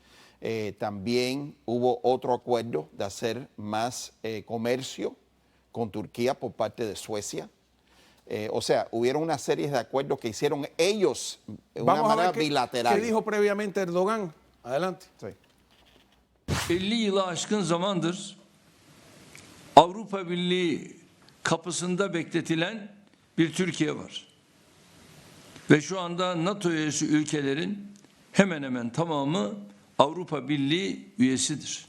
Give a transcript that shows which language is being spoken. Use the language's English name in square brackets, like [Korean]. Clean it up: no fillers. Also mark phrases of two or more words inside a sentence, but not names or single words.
[Spanish] También hubo otro acuerdo de hacer más comercio con Turquía por parte de Suecia. O sea, hubieron una serie de acuerdos que hicieron ellos de una manera bilateral. ¿Qué dijo previamente Erdogan? Adelante. Sí. [Turkish] 50 yılı aşkın zamandır Avrupa Birliği kapısında bekletilen bir Türkiye var. Ve şu anda NATO üyesi ülkelerin hemen hemen tamamı Avrupa Birliği üyesidir.